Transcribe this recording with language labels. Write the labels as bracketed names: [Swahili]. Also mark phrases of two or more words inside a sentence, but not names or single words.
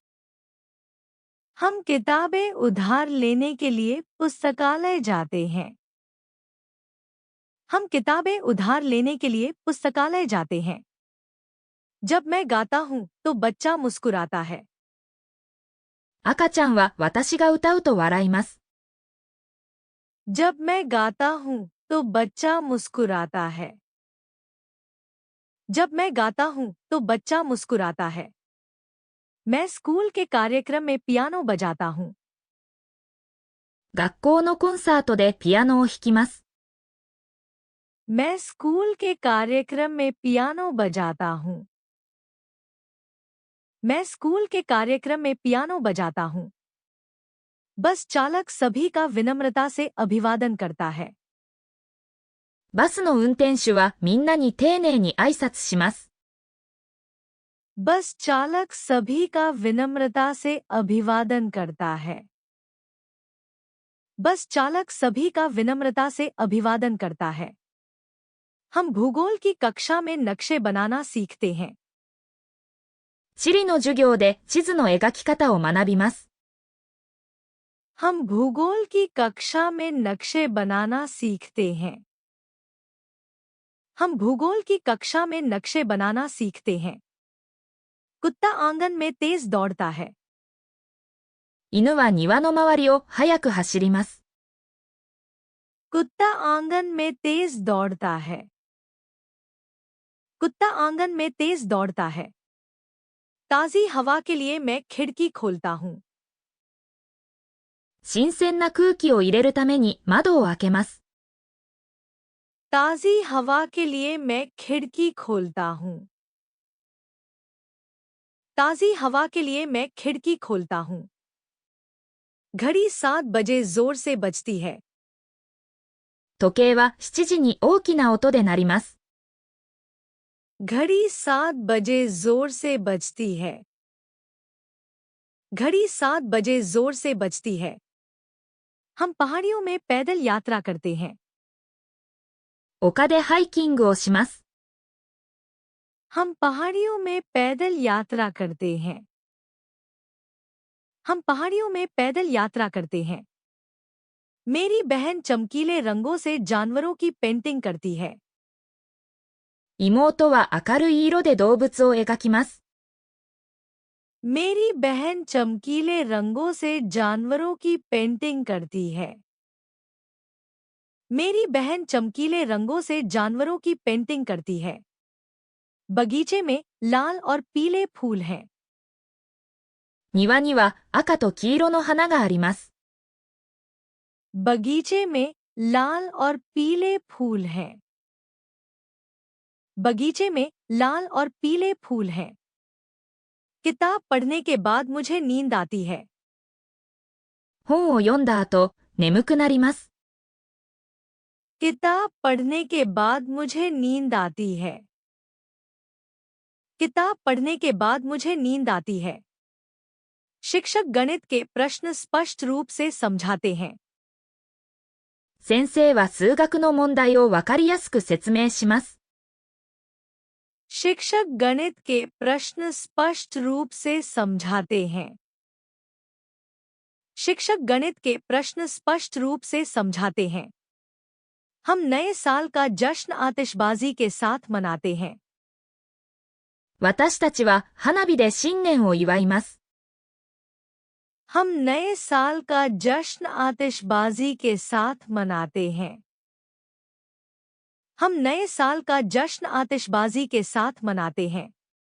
[Hindi] हम किताबें उधार लेने के लिए पुस्तकालय जाते हैं। हम किताबें उधार लेने के लिए पुस्तकालय जाते हैं। जब मैं गाता हूँ तो बच्चा मुस्कुराता है। [Japanese] 赤ちゃんは私が歌うと笑います。 [Hindi] जब मैं गाता हूँ तो बच्चा मुस्कुराता है। जब मैं गाता हूँ तो बच्चा मुस्कुराता है। मैं स्कूल के कार्यक्रम में पियानो बजाता हूँ। [Japanese] 学校のコンサートでピアノを弾きます。 [Hindi] मैं स्कूल के कार्यक्रम में पियानो बजाता हूँ। मैं स्कूल के कार्यक्रम में पियानो बजाता हूँ। बस चालक सभी का विनम्रता से अभिवादन करता है। [Japanese] バスの運転手はみんなに丁寧に挨拶します。 [Hindi] बस चालक सभी का विनम्रता से अभिवादन करता है। बस चालक सभी का विनम्रता से अभिवादन करता है। हम भूगोल की कक्षा में नक्शे बनाना सीखते हैं। [Japanese] 地理の授業で地図の描き方を学びます。 [Hindi] हम भूगोल की कक्षा में नक्शे बनाना सीखते हैं। हम भूगोल की कक्षा में नक्शे बनाना सीखते हैं। कुत्ता आंगन में तेज दौड़ता है। [Japanese] 犬は庭の周りを速く走ります。 [Hindi] कुत्ता आंगन में तेज दौड़ता है। कुत्ता आंगन में तेज दौड़ता है। ताजी हवा के लिए मैं खिड़की खोलता हूँ। [Japanese] 新鮮な空気を入れるために窓を開けます。 [Hindi] ताजी हवा के लिए मैं खिड़की खोलता हूँ। ताजी हवा के लिए मैं खिड़की खोलता हूँ। घड़ी 7 बजे जोर से बजती है। [Japanese] 時計は7時に大きな音で鳴ります。 [Hindi] घड़ी 7 बजे जोर से बजती है। घड़ी 7 बजे जोर से बजती है। हम पहाड़ियों में पैदल यात्रा करते हैं। [Japanese] 丘でハイキングをします。 [Hindi] हम पहाड़ियों में पैदल यात्रा करते हैं। हम पहाड़ियों में पैदल यात्रा करते हैं। मेरी बहन चमकीले रंगों से जानवरों की पेंटिंग करती है। [Japanese] 妹は明るい色で動物を描きます。 [Hindi] मेरी बहन चमकीले रंगों से जानवरों की पेंटिंग करती है। मेरी बहन चमकीले रंगों से जानवरों की पेंटिंग करती है। बगीचे में लाल और पीले फूल हैं। [Japanese] 庭には赤と黄色の花があります。 [Hindi] बगीचे में लाल और पीले फूल हैं। बगीचे में लाल और पीले फूल हैं। किताब पढ़ने के बाद मुझे नींद आती है। [Japanese] 本を読んだ後、眠くなります。 [Hindi] किताब पढ़ने के बाद मुझे नींद आती है। किताब पढ़ने के बाद मुझे नींद आती है। शिक्षक गणित के प्रश्न स्पष्ट रूप से समझाते हैं। [Japanese] 先生は数学の問題をわかりやすく説明します。 [Hindi] शिक्षक गणित के प्रश्न स्पष्ट रूप से समझाते हैं। शिक्षक गणित के प्रश्न स्पष्ट रूप से समझाते हैं। हम नए साल का जश्न आतिशबाजी के साथ मनाते हैं। [Japanese] 私たちは花火で新年を祝います。 [Hindi] हम नए साल का जश्न आतिशबाजी के साथ मनाते हैं। हम नए साल का जश्न आतिशबाजी के साथ मनाते हैं।